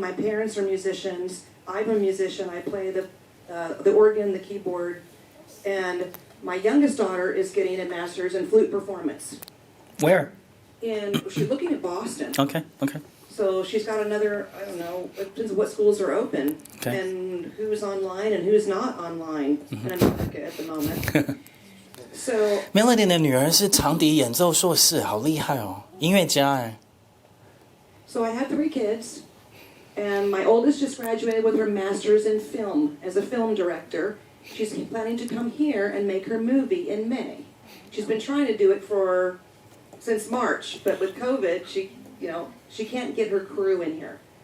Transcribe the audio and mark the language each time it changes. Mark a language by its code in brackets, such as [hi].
[en] My parents are musicians. I'm a musician. I play the organ, the keyboard, and my youngest daughter is getting a master's in flute performance. Where? She's looking at Boston. Okay. So she's got another, I don't know, it depends on what schools are open Okay. and who's online and who's not online in America at the moment. So [zh] Melody 的女儿是长笛演奏硕士，好厉害哦，音乐家哎。 [en] So I have 3 kids, and my oldest just graduated with her master's in film as a film director. She's planning to come here and make her movie in May. She's been trying to do it since March, but with COVID, she can't get her crew in here.